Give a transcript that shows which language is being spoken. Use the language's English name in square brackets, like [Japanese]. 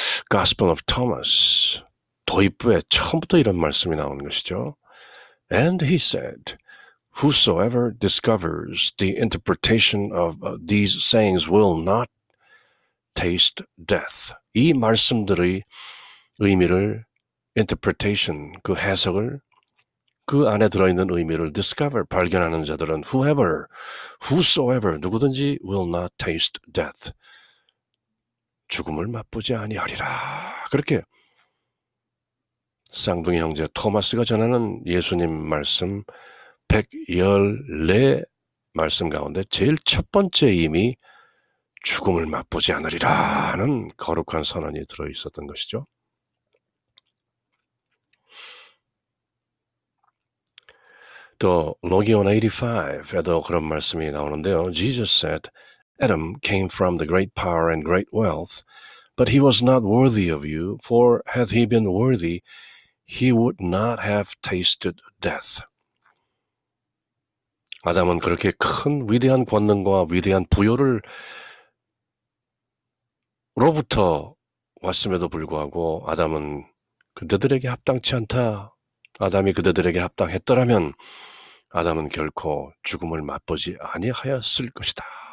[Korean] Gospel of Thomas, 도입부에 처음부터 이런 말씀이 나오는 것이죠. [English] And he said, Whosoever discovers the interpretation of these sayings will not taste death. [Korean] 이 말씀들의 의미를 interpretation, 그 해석을 그 안에 들어있는 의미를 discover, 발견하는 자들은 whosoever, 누구든지 [English] will not taste death. [Korean] 죽음을 맛보지 아니하리라. 그렇게 쌍둥이 형제 토마스가 전하는 예수님 말씀 114 말씀 가운데 제일 첫 번째 이미 죽음을 맛보지 않으리라 하는 거룩한 선언이 들어있었던 것이죠. 또 로기온 85에도 그런 말씀이 나오는데요. [English] Jesus said, Adam came from the great power and great wealth, but he was not worthy of you, for had he been worthy, he would not have tasted death. [Korean] 아담은 그렇게 큰 위대한 권능과 위대한 부요를 로부터 왔음에도 불구하고 아담은 그대들에게 합당치 않다. 아담이 그대들에게 합당했더라면 아담은 결코 죽음을 맛보지 아니하였을 것이다.